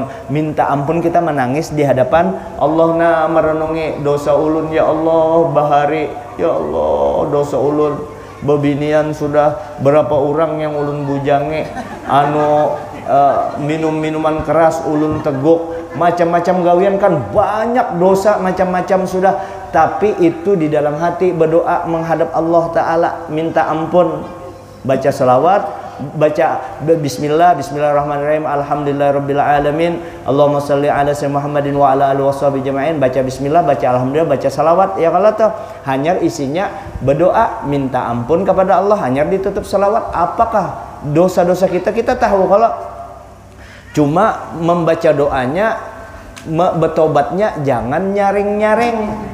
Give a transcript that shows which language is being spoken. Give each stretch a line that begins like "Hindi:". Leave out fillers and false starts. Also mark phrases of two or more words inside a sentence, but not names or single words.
Banjar: Minta ampun kita menangis di hadapan Allah. Nah merenungi dosa ulun, ya Allah bahari, ya Allah dosa ulun bebinian sudah berapa orang yang ulun bujange minum minuman keras ulun teguk, macam-macam gawian kan banyak dosa macam-macam sudah. Tapi itu di dalam hati berdoa menghadap Allah taala, minta ampun, baca selawat, baca bismillah,
Arabic: بسم الله الرحمن الرحيم الحمد لله رب العالمين اللهم صل على سيدنا محمد وعلى آله وصحبه أجمعين.
Banjar: Baca bismillah, baca alhamdulillah, baca salawat. Ya kalau tuh hanya isinya berdoa minta ampun kepada Allah, hanya ditutup salawat. Apakah dosa-dosa kita tahu. Kalau cuma membaca doanya, bertobatnya jangan nyaring-nyaring.